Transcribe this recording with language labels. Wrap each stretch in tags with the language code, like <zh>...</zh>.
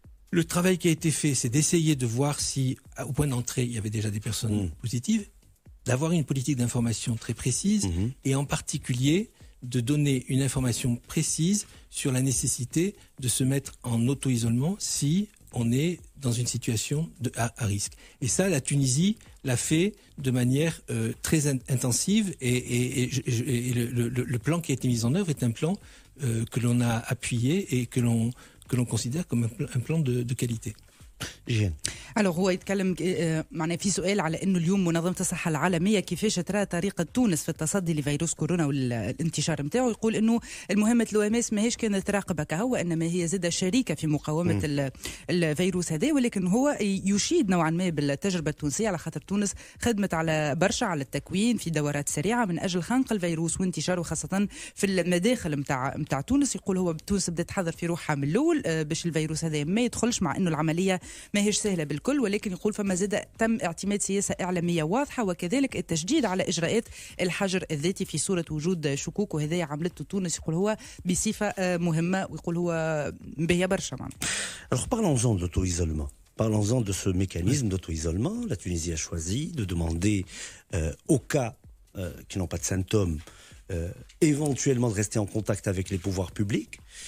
<fr>Le travail qui a été fait, c'est d'essayer de voir si, au point d'entrée, il y avait déjà des personnes positives, d'avoir une politique d'information très précise, et en particulier de donner une information précise sur la nécessité de se mettre en auto-isolement si on est dans une situation à risque. Et ça, la Tunisie l'a fait de manière très intensive et le plan qui a été mis en œuvre est un plan que l'on a appuyé et que l'on considère comme un plan de qualité.</fr> <ar>هو يتكلم معنا في سؤال على انه اليوم منظمه الصحه العالميه كيفاش ترى طريقه تونس في التصدي لفيروس كورونا والانتشار نتاعو يقول انه المهمه الOMS ماهيش كانت تراقب كهو وانما هي زاده شريكه في مقاومه الفيروس هذا ولكن هو يشيد نوعا ما بالتجربه التونسيه على خاطر تونس خدمت على برشا على التكوين في دورات سريعه من اجل خنق الفيروس وانتشاره خاصه في المداخل نتاع تونس يقول هو تونس بدات تحضر في روحها من الاول باش الفيروس هذا ما يدخلش مع انه العمليه ماهيش سهله بالكل ولكن يقول فما زاد تم اعتماد سياسه اعلاميه واضحه وكذلك التشديد على اجراءات الحجر الذاتي في صوره وجود شكوك وهذا عملته تونس يقول هو بصفه مهمه ويقول هو باهيه برشا معنا.</ar> <fr>Alors parlons-en de l'auto-isolement. Parlons-en de ce mécanisme d'auto-isolement. La Tunisie a choisi de demander aux cas qui n'ont pas de symptômes éventuellement de rester en contact avec les pouvoirs publics.</fr>